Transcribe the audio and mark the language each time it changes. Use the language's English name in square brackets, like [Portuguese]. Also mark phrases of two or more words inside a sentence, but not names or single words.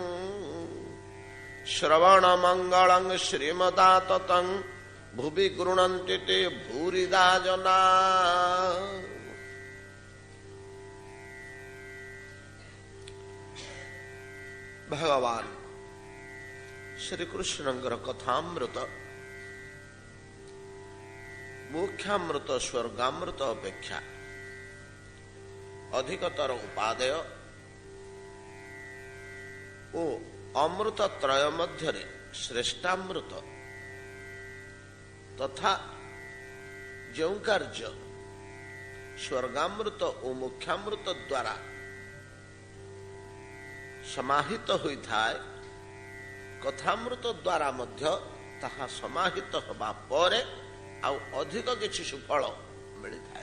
[Sanskrit] श्रवणमङ्गलं श्रीमदाततं भुवि गृह्णन्ति ते भूरिदा जना। [Odia] भगवान श्रीकृष्णଙ୍କର କଥାମୃତ ମୋକ୍ଷାମୃତ ସ୍ୱର୍ଗାମୃତ ଅପେକ୍ଷା ଅଧିକତର ଉପାଦେୟ ଓ ଅମୃତ ତ୍ରୟ ମଧ୍ୟରେ ଶ୍ରେଷ୍ଠାମୃତ ତଥା ଯେଉଁ କାର୍ଯ୍ୟ ସ୍ୱର୍ଗାମୃତ ଓ ମୋକ୍ଷାମୃତ ଦ୍ୱାରା ସମାହିତ ହୋଇଥାଏ, କଥାମୃତ ଦ୍ୱାରା ମଧ୍ୟ ତାହା ସମାହିତ ହେବା ପରେ ଆଉ ଅଧିକ କିଛି ସୁଫଳ ମିଳିଥାଏ।